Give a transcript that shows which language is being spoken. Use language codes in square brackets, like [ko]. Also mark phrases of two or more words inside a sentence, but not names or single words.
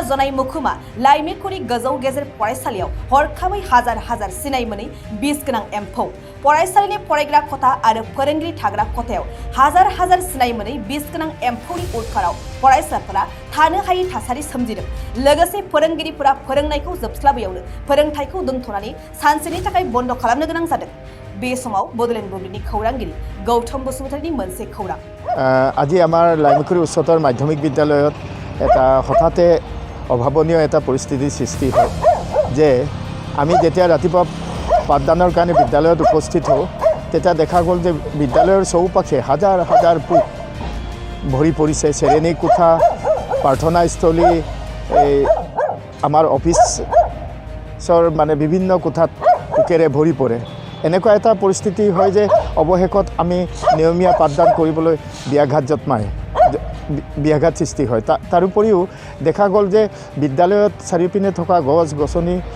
[brx] जनाइ मुखुमा लाइमेखुरि गोजौ गेजेर फरायसालियाव हरखाबै हाजार हाजार सिनाय मोनै बिस गोनां एम्फौ फरायसालिनि फरायग्रा खथा आरो फोरोंगिरि थाग्रा खथायाव हाजार हाजार सिनाय मोनै बिस गोनां एम्फौनि उदखाराव फरायसाफोरा थानो हायै थासारि सोमजिदों लोगोसे फोरोंगिरिफोरा फोरोंनायखौ जोबस्लाबैयावनो फोरोंथायखौ दोनथ'नानै सानसेनि थाखाय बन्द खालामनो गोनां जादों बे समाव बडलेण्ड बुब्लिनि खौरांगिरि गौतम बसुमतारीनि मोनसे खौरां [as] আজি আমাৰ লাইমুখুৰী উচ্চতৰ মাধ্যমিক বিদ্যালয়ত এটা হঠাতে অভাৱনীয় এটা পৰিস্থিতিৰ সৃষ্টি হয় যে আমি যেতিয়া ৰাতিপুৱা পাঠদানৰ কাৰণে বিদ্যালয়ত উপস্থিত হওঁ তেতিয়া দেখা গ'ল যে বিদ্যালয়ৰ চৌপাশে হাজাৰ হাজাৰ পোক ভৰি পৰিছে শ্ৰেণী কোঠা প্ৰাৰ্থনাস্থলী আমাৰ অফিচৰ মানে বিভিন্ন কোঠাত পোকেৰে ভৰি পৰে এনেকুৱা এটা পৰিস্থিতি হয় যে অৱশেষত আমি নিয়মীয়া পাঠদান কৰিবলৈ ব্যাঘাত সৃষ্টি হয় তাৰোপৰিও দেখা গ'ল যে বিদ্যালয়ত চাৰিওপিনে থকা গছ গছনি